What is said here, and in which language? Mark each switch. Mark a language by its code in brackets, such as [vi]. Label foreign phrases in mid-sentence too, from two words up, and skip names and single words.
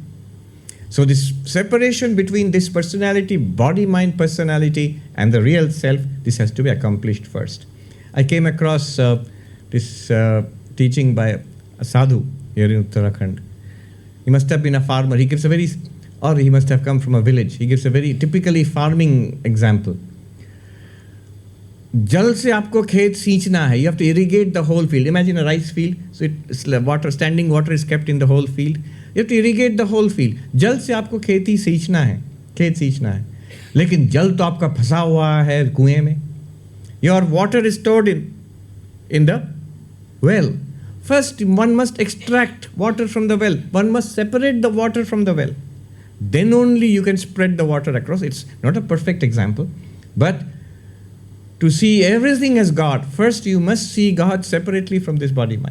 [en] So this separation between this personality, body-mind personality, and the real self, this has to be accomplished first. I came across this teaching by a sadhu here in Uttarakhand. He must have been a farmer. He gives a very, or he must have come from a village. He gives a very typically farming example. [hi] जल से आपको खेत सींचना है. [en] You have to irrigate the whole field. Imagine a rice field. So standing water is kept in the whole field. You have to irrigate the whole field. [hi] जल से आपको खेती सींचना है, खेत सींचना है. लेकिन जल तो आपका फंसा हुआ है कुएं में. [en] Your water is stored in the well. First, one must extract water from the well. One must separate the water from the well. Then only you can spread the water across. It's not a perfect example, but to see everything as God, first you must see God separately from this body-mind.